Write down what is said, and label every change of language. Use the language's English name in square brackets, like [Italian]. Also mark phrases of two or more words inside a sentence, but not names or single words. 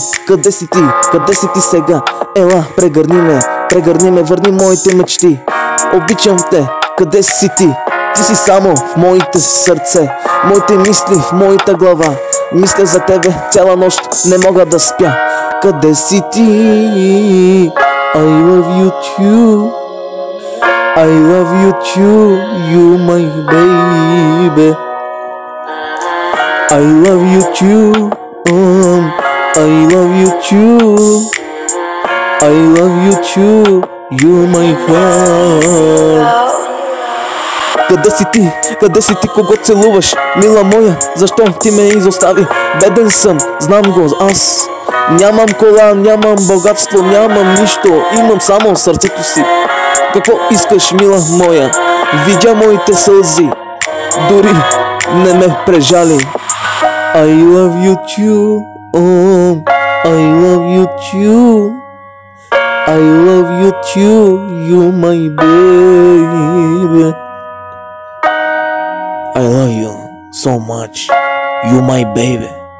[Bulgarian] Къде си ти, къде си ти сега? Ела, прегърни ме, върни моите мечти. Обичам те, къде си ти? Ти си само в моите сърце, моите мисли в моята глава. Мисля за тебе цяла нощ, не мога да спя. Къде си ти? [English] I love you too, I love you too, you my baby. I love you too, I love you too. I love you too, you my heart. [Bulgarian] Къде си ти, кого целуваш? Мила моя, защо ти ме изостави? Беден съм, знам го аз. Нямам кола, нямам богатство, нямам нищо. Имам само сърцето си. Какво искаш, мила моя? Видя моите сълзи, дори не ме прежали. [English] I love you too, I love you too. I love you too, you my baby. I love you so much, you my baby.